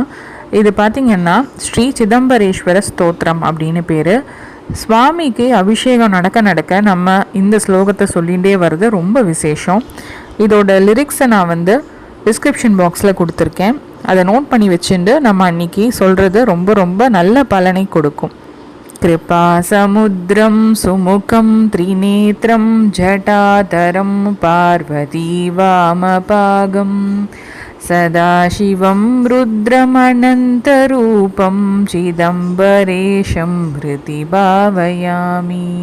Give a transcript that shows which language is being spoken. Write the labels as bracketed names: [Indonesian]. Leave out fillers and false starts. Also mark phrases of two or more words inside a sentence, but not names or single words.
[Tamil] இது பார்த்திங்கன்னா ஸ்ரீ சிதம்பரேஸ்வர ஸ்தோத்திரம் அப்படின்னு பேர். சுவாமிக்கு அபிஷேகம் நடக்க நடக்க நம்ம இந்த ஸ்லோகத்தை சொல்லிகிட்டே வர்றது ரொம்ப விசேஷம். இதோட லிரிக்ஸை நான் டிஸ்கிரிப்ஷன் பாக்ஸில் கொடுத்துருக்கேன். அதை நோட் பண்ணி வச்சுட்டு நம்ம அன்னைக்கு சொல்கிறது ரொம்ப ரொம்ப நல்ல பலனை கொடுக்கும். [Sanskrit] कृपा समुद्रं सुमुखं त्रिनेत्रं जटाधरं पार्वती वामपागं सदाशिवं रुद्रमनन्तरूपं चिदम्बरेशं हृदि भावयामि